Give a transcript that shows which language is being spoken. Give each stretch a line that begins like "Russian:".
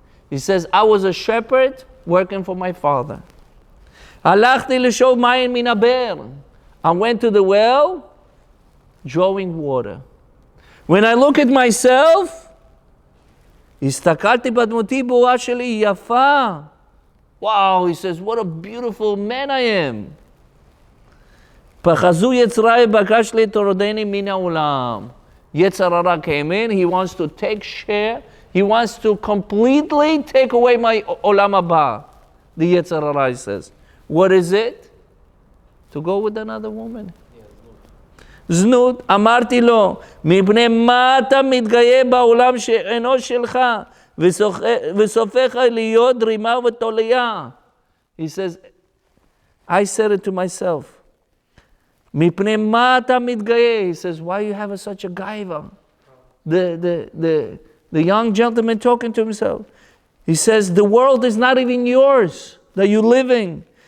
English: He says, I was a shepherd working for my father.
Hebrew: Halachti l'shov mayim min haber.
English: I went to the well, drawing water. When I look at myself,
Hebrew: הסתכלתי בדמותי ברורה שלי, יפה.
English: Wow, he says, what a beautiful man I am.
Hebrew: פחזו יצרי בקש לתורדני מן העולם.
English: Yetzer Hara came in, he wants to take share, he wants to completely take away my olam haba. The Yetzer Hara, he says. What is it? To go with another woman.
Hebrew: זנות, אמרתי לו, מפני מה אתה מתגאה בעולם שאינו שלך, וסופך להיות רימה ותוליה.
English: He says, I said it to myself.
Hebrew: מפני מה אתה מתגאה?
English: He says, why you have such a gaiva? The young gentleman talking to himself. He says, the world is not even yours that you're living.